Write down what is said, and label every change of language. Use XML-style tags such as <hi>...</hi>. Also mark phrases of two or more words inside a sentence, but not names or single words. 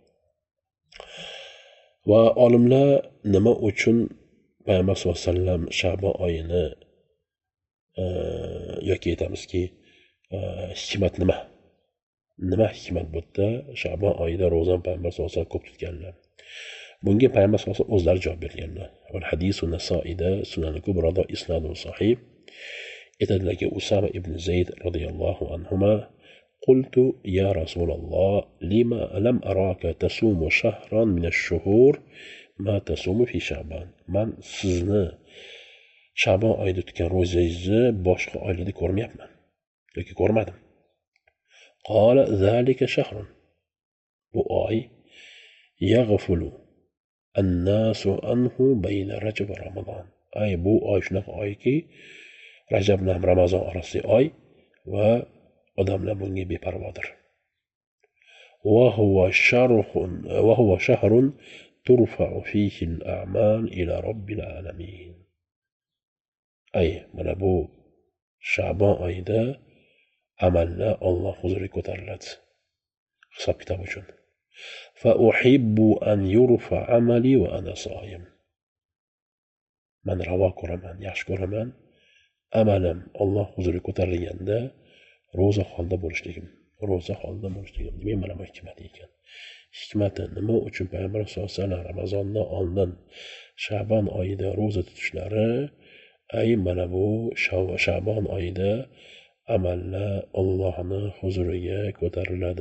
<uz>Va olimlar nima uchun Payg'ambar</uz> <ar>صلى الله عليه وسلم</ar> <uz>Sha'bon oyini yoki aytamizki hikmat nima? Nima hikmat bu yerda Sha'bon oyida ro'zani Payg'ambar</uz> <ar>صلى الله عليه وسلم</ar> <uz>ko'p tutganlar? Bunga Payg'ambar</uz> <ar>صلى الله عليه وسلم</ar> <uz>o'zlari javob berganlar.</uz> <ar>والحديث</ar> <uz>Nasoida Sunan al-Kubroda</uz> <ar>إسناده صحيح. Aytadilarki, Usama ibn Zayd رضي الله عنهما قلت يا رسول الله لما لم أراك تصوم شهرا من الشهور ما تصوم في شعبان.</ar> <uz>من sizni Sha'bon oyida tutgan ro'zangizni boshqa oylarda ko'rmayapman yoki ko'rmadim.</uz> <ar>قال ذلك شهر.</ar> <uz>Bu oy</uz> <ar>يغفل الناس عنه بين رجب ورمضان.</ar> <uz>Bu oy shunaqa oyki, Rajab bilan Ramazon orasidagi oy va odamlar bunga beparvodir.</uz> <ar>وهو شهر ترفع فيه الأعمال إلى رب العالمين.</ar> <uz>Mana bu Sha'bon oyida amallar Alloh huzuriga ko'tariladi. Hisob kitob uchun.</uz> <ar>فأحب أن يرفع عملي وأنا صائم.</ar> <uz>Men ravo ko'raman, yaxshi ko'raman amalim Alloh huzuriga ko'tarilganda ro'za holda bo'lishligim. ro'za holida bo'lishligi. Demak, mana bu hikmat ekan. Hikmati nima uchun payg'ambar</uz> <ar>صلى الله عليه وسلم</ar> <uz>Ramazondan oldin Sha'bon oyida ro'za tutishlari, ay mana bu Sha'bon oyida amallar Allohning huzuriga ko'tariladi.</uz>